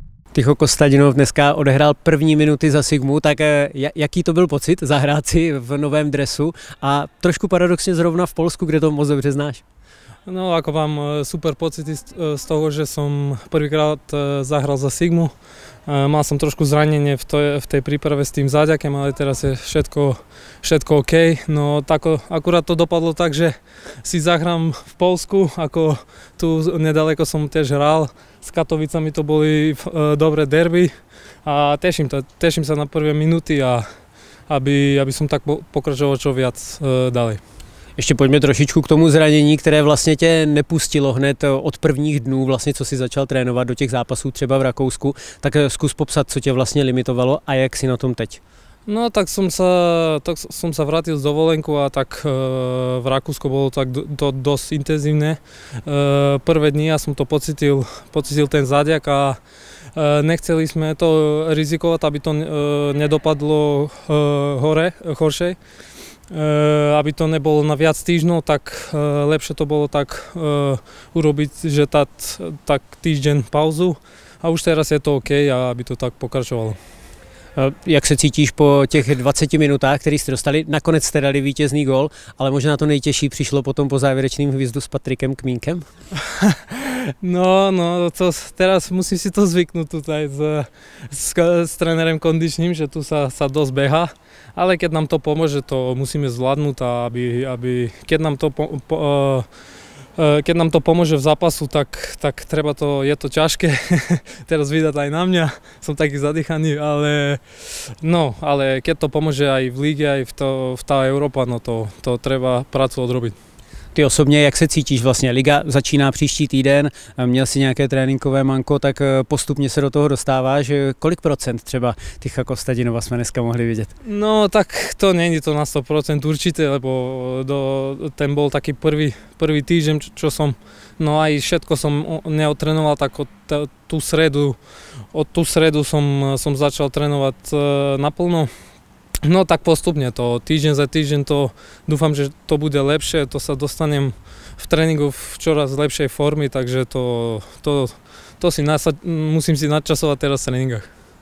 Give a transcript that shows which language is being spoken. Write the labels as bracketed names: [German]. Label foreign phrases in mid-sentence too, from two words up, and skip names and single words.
[Czech] Tycho Kostadinov dneska odehrál první minuty za Sigmu, tak jaký to byl pocit zahrát si v novém dresu a trošku paradoxně zrovna v Polsku, kde to moc dobře znáš? [Slovak] No, ako mám super pocity z toho, že som prvýkrát zahral za Sigmu. Mal som trošku zranenie v tej príprave s tým záďakem, ale teraz je všetko OK. No tak akurát to dopadlo tak, že si zahrám v Polsku, ako tu nedaleko som tiež hral. S Katovicami to boli dobré derby a teším sa na prvé minúty a aby som tak pokračoval čo viac ďalej. [Czech] Ještě pojďme trošičku k tomu zranění, které vlastně tě nepustilo hned od prvních dnů, vlastně, co si začal trénovat do těch zápasů třeba v Rakousku. Tak zkus popsat, co tě vlastně limitovalo a jak si na tom teď. [Slovak] No tak som sa vrátil z dovolenku a tak v Rakúsku bolo tak dosť intenzívne. Prvé dni ja som to pocitil ten záďak a nechceli sme to rizikovať, aby to nedopadlo horšie. Aby to nebolo na viac týždňov, tak lepšie to bolo tak urobiť, že tak týždeň pauzu a už teraz je to OK a aby to tak pokračovalo. [Czech] Jak se cítíš po těch 20 minutách, které jste dostali? Nakonec jste dali vítězný gól, ale možná to nejtěžší přišlo potom po závěrečném hvízdu s Patrikem Kmínkem? [Slovak] No, to teraz musím si to zvyknúť tutaj s trénerem kondičným, že tu sa dosť beha, ale keď nám to pomôže, to musíme zvládnuť a keď nám to pomôže v zápasu, tak treba to, je to ťažké teraz vydať aj na mňa, som taký zadýchaný, ale keď to pomôže aj v líge, aj v tá Európa, no to treba prácu odrobiť. [Czech] Ty osobně, jak se cítíš vlastně? Liga začíná příští týden, měl si nějaké tréninkové manko, tak postupně se do toho dostáváš. Kolik procent třeba Tycha Kostadinova jsme dneska mohli vidět? [Slovak] No tak to není to na 100% určite, lebo ten bol taký prvý týždeň, čo som, no aj všetko som neotrénoval, tak od tú stredu som začal trénovať naplno. No tak postupne to, týždeň za týždeň to, dúfam, že to bude lepšie, to sa dostanem v tréningu v čoraz lepšej formy, takže musím si nadčasovať teraz v tréningách.